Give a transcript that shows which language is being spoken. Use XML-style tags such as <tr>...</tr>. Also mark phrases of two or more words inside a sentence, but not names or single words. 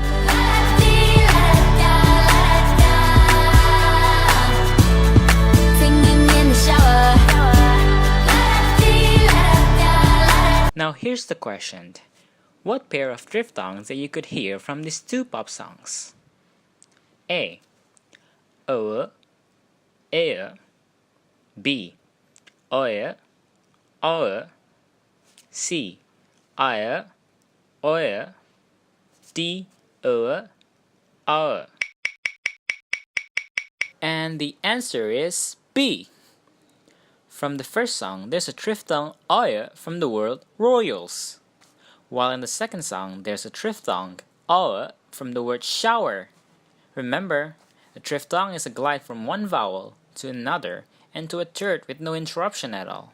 <en>Singing in the shower. Now here's the question. What pair of diphthongs that you could hear from these 2 pop songs? A. O. E. B. Oe. O. C. I. Oe. D. O. O. And the answer is B. From the first song, there's a diphthong oe from the word royals, while in the second song, there's a diphthong o from the word shower. Remember, a diphthong is a glide from one vowel to another and to a third with no interruption at all.</en>